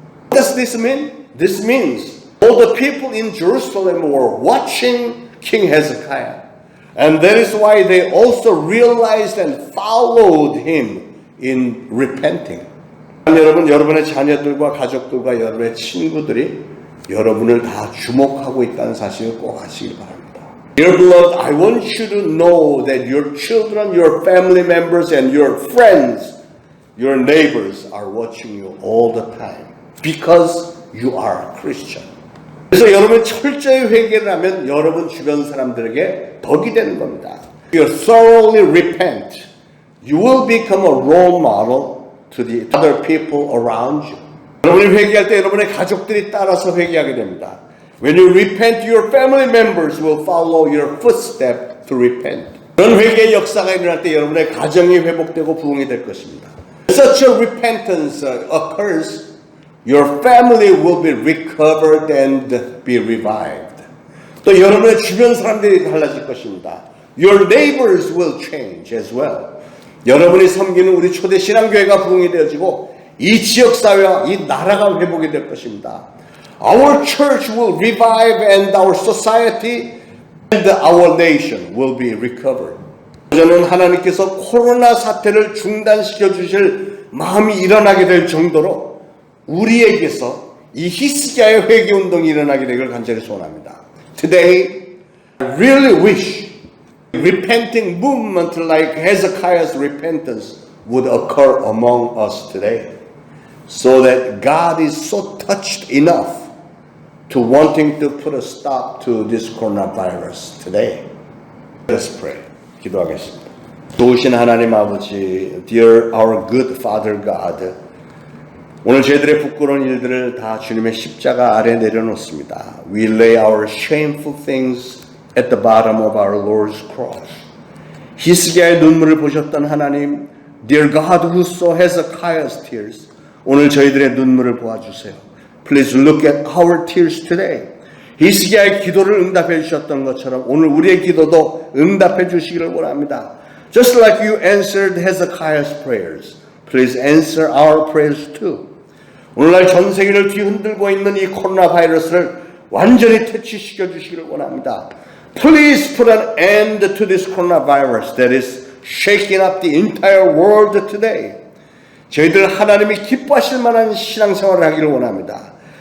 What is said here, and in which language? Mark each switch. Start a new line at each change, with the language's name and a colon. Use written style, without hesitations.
English: What does this mean? This means all the people in Jerusalem were watching King Hezekiah. And that is why they also realized and followed him in repenting.
Korean: 여러분, 여러분의 자녀들과 가족들과 여러분의 친구들이 여러분을 다 주목하고 있다는 사실을 꼭 아시길 바랍니다.
English: Dear beloved, I want you to know that your children, your family members, and your friends, your neighbors are watching you all the time because you are a Christian.
Korean: 그래서 여러분이 철저히 회개를 하면 여러분 주변 사람들에게 덕이 되는 겁니다.
English: If you thoroughly repent, you will become a role model to the other people around you.
Korean: 여러분이 회개할 때 여러분의 가족들이 따라서 회개하게 됩니다.
English: When you repent, your family members will follow your footstep to repent.
Korean: 그런 회개의 역사가 일어날 때 여러분의 가정이 회복되고 부흥이 될 것입니다.
English: Such a repentance occurs, your family will be recovered and be revived.
Korean: 또 여러분의 주변 사람들이 달라질 것입니다.
English: Your neighbors will change as well.
Korean: 여러분이 섬기는 우리 초대 신앙교회가 부흥이 되어지고 이 지역사회와 이 나라가 회복이 될 것입니다.
English: Our church will revive and our society and our nation will be recovered.
Korean: 저는 하나님께서 코로나 사태를 중단시켜 주실 마음이 일어나게 될 정도로 우리에게서 이 히스기야의 회개 운동이 일어나게 되기를 간절히 소원합니다.
English: Today, I really wish repenting movement like Hezekiah's repentance would occur among us today, so that God is so touched enough to wanting to put a stop to this coronavirus today. Let's pray.
Korean: 기도하겠습니다. 좋으신 하나님 아버지,
English: dear our good Father God,
Korean: 오늘 저희들의 부끄러운 일들을 다 주님의 십자가 아래 내려놓습니다.
English: We lay our shameful things at the bottom of our Lord's cross.
Korean: 히스기야의 눈물을 보셨던 하나님,
English: dear God who saw Hezekiah's tears,
Korean: 오늘 저희들의 눈물을 보아주세요.
English: Please look at our tears today.
Korean: 히스기야의 기도를 응답해 주셨던 것처럼 오늘 우리의 기도도 응답해 주시기를 원합니다.
English: Just like you answered Hezekiah's prayers, please answer our prayers too.
Korean: 오늘날 전 세계를 뒤흔들고 있는 이 코로나 바이러스를 완전히 퇴치시켜 주시기를 원합니다.
English: Please put an end to this coronavirus that is shaking up the entire world today.
Korean: 저희들 하나님이 기뻐하실 만한 신앙생활을 하기를 원합니다.